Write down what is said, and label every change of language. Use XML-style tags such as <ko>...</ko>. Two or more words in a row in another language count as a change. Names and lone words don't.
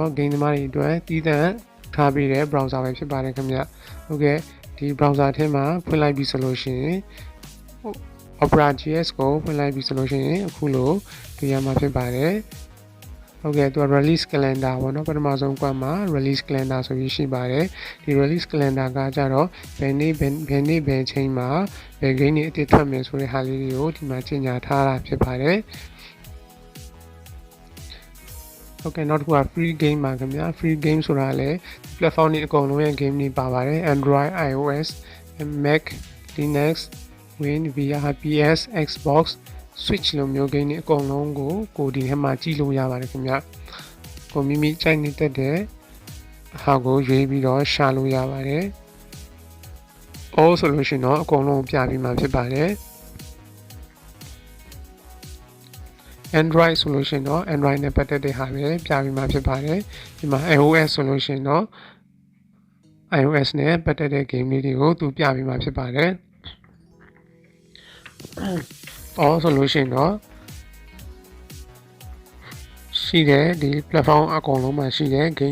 <my>game သမားတွေအတွက်တည်တံ့ထားပြီးတဲ့ browser ပဲဖြစ်ပါတယ်ခင်ဗျဟုတ်ကဲ့ဒီ browser ထဲမှာဖွင့်လိုက်ပြီဆိုလို့ရှိရင် Opera GX ကိုဖွင့်လိုက်ပြီဆိုလို့ရှိရင်အခုလိုတွေ့ရမှာဖြစ်ပါတယ်ဟုတ်ကဲ့သူက</my> <en>release calendar</en> <my>ပေါ့နော်ပထမဆုံးကွက်မှာ</my> <en>release calendar</en> <my>ဆိုပြီးရှိပါတယ်ဒီ</my> <en>release calendar</en> <my>ကကြတော့ဘယ်နေ့ဘယ်ချိန်မှာဘယ် game တွေအသစ်ထွက်မယ်ဆိုတဲ့ဟာလေးတွေကိုဒီမှာကြေညာထားတာဖြစ်ပါတယ် ဟုတ်ကဲ့နောက်တစ်ခုက</my> <en>free game</en> <my>ပါခင်ဗျာ</my> <en>free game</en> <my>ဆိုတာလည်း platform တွေအကုန်လုံးရဲ့ game တွေပါပါတယ် Android iOS Mac Linux Win VR PS Xbox Switch လိုမျိုး game တွေအကုန်လုံးကိုဒီထဲမှာကြည့်လို့ရပါတယ်ခင်ဗျကိုမိမိကြိုက်နေတဲ့ဟာကိုရွေးပြီးတော့ရှာလို့ရပါတယ် all ဆိုလို့ရှိရင်တော့အကုန်လုံးပြပြီးမှဖြစ်ပါတယ် Android ဆိုလို့ရှိရင်တော့ Android နဲ့ပတ်သက်တဲ့ဟာပဲပြပြီးမှဖြစ်ပါတယ်ဒီမှာ iOS ဆိုလို့ရှိရင်တော့ iOS နဲ့ပတ်သက်တဲ့ game လေးတွေကိုသူပြပြီးမှဖြစ်ပါတယ်ဆိုလို့ရှိရင်တော့ရှိတဲ့ဒီ platform အကုန်လုံးမှာရှိတဲ့ game</my>